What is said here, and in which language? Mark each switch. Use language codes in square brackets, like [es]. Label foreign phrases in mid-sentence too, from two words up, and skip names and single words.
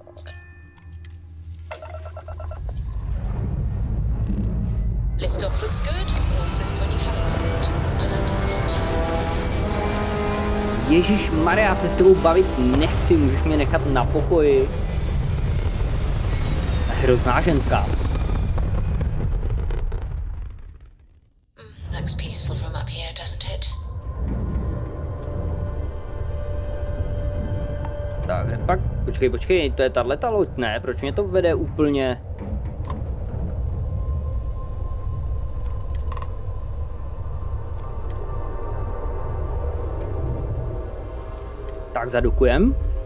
[cs] Ježíš Maria, já se s tebou bavit nechci, můžeš mě nechat na pokoji. Hrozná ženská. [en] Looks peaceful from up here, doesn't it? [cs] Tak, kde pak? Počkej, to je tahleta loď, ne? Proč mě to vede úplně? Tak, zadukujem.